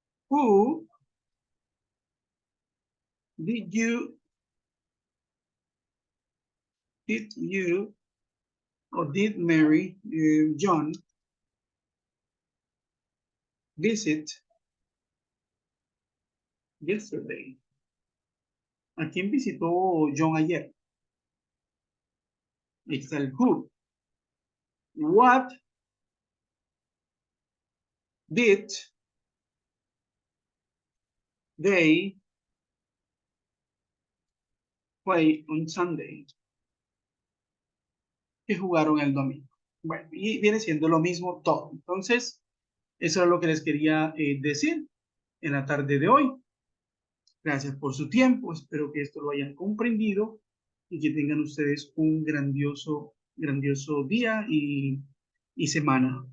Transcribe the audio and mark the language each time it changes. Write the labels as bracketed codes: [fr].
[en] Who did you or did Mary John visit yesterday? [es] ¿A quién visitó John ayer? [en] It's el who. What did they play on Sunday? [es] Que jugaron el domingo. Bueno, y viene siendo lo mismo todo. Entonces, eso es lo que les quería decir en la tarde de hoy. Gracias por su tiempo. Espero que esto lo hayan comprendido y que tengan ustedes un grandioso día y semana.